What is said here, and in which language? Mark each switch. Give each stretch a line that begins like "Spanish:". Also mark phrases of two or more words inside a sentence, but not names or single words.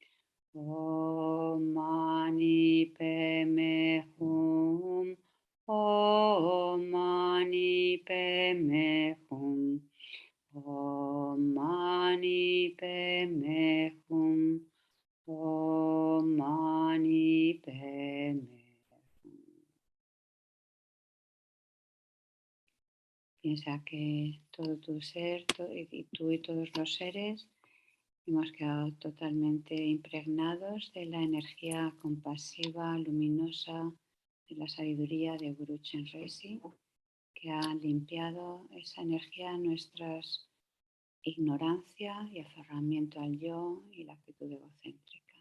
Sanskrit: Om Mani Padme Hum. Om Mani Padme Hum. Om Mani Padme Hum. Om Mani Padme Hum.
Spanish: Piensa que todo tu ser, y tú y todos los seres hemos quedado totalmente impregnados de la energía compasiva, luminosa, de la sabiduría de Guru Chenrezig, que ha limpiado esa energía, nuestras ignorancia y aferramiento al yo y la actitud egocéntrica.